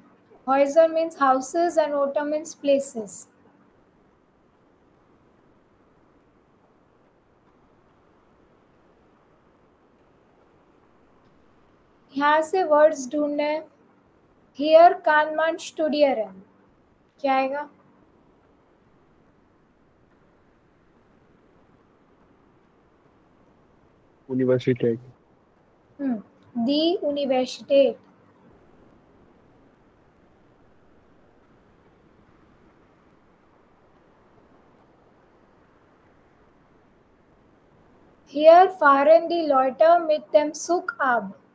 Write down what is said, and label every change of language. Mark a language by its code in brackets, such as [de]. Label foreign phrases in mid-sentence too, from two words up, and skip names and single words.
[en] Häuser means houses and Orte means places. [hi] यहाँ से वर्ड्स ढूंढने. [de] Hier kann man studieren. [hi] क्या आएगा? [de] Universität. Die Universität. Hier fahren die Leute mit dem Zug ab.